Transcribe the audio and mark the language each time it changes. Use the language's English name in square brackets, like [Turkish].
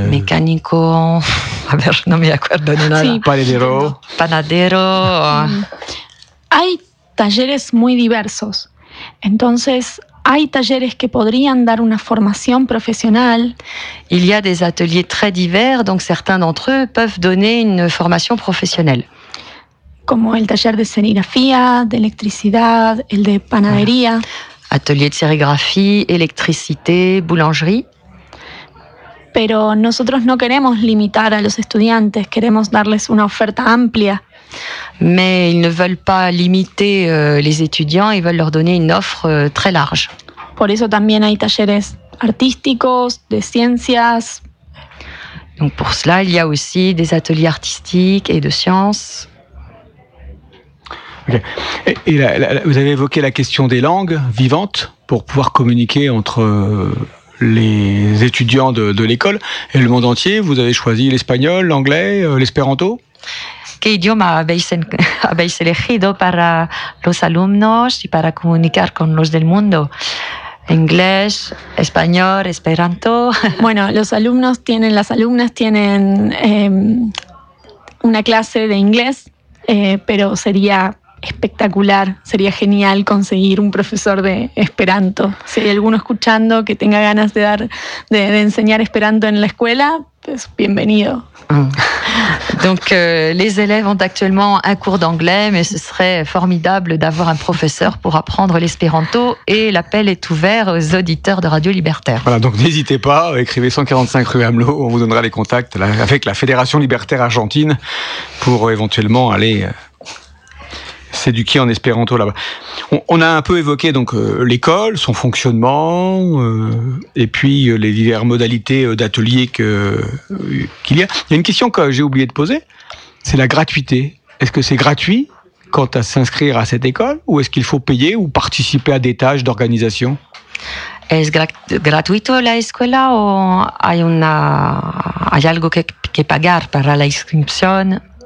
[Spanish] Mécanico, a ver, no me acuerdo de nada. Sí. Panadero. Panadero. Hay talleres muy diversos. Entonces, hay talleres que podrían dar una formación profesional. [French] Il y a des ateliers très divers, donc certains d'entre eux peuvent donner une formation professionnelle. [Spanish] Como el taller de serigrafía, de electricidad, el de panadería. [French] Atelier de sérigraphie, électricité, boulangerie. [Spanish] Pero nosotros no queremos limitar a los estudiantes, queremos darles una oferta amplia. [French] Mais ils ne veulent pas limiter les étudiants, ils veulent leur donner une offre très large. [Spanish] Por eso también hay talleres artísticos, de ciencias. [French] Donc pour cela, il y a aussi des ateliers artistiques et de sciences. [English] Okay. [French] Et là, vous avez évoqué la question des langues vivantes pour pouvoir communiquer entre les étudiants de l'école et le monde entier. Vous avez choisi l'espagnol, l'anglais, l'espéranto. [Spanish] ¿Qué idioma habéis elegido para los alumnos y para comunicar con los del mundo? ¿Inglés, español, esperanto? Bueno, los alumnos tienen, las alumnas tienen una clase de inglés, pero sería espectacular, sería genial conseguir un profesor de esperanto. Si hay alguno escuchando que tenga ganas de dar, de enseñar esperanto en la escuela, pues bienvenido. [French] Donc, les élèves ont actuellement un cours d'anglais, mais ce serait formidable d'avoir un professeur pour apprendre l'espéranto. Et l'appel est ouvert aux auditeurs de Radio Libertaire. Voilà, donc n'hésitez pas, écrivez 145 rue Amelot, on vous donnera les contacts avec la Fédération Libertaire Argentine pour éventuellement aller s'éduquer en espéranto là-bas. On a un peu évoqué donc l'école, son fonctionnement, et puis les diverses modalités d'atelier qu'il y a. Il y a une question que j'ai oublié de poser, c'est la gratuité. Est-ce que c'est gratuit quant à s'inscrire à cette école, ou est-ce qu'il faut payer ou participer à des tâches d'organisation? [Spanish] ¿Es gratuito la escuela o hay algo que pagar para la inscripción?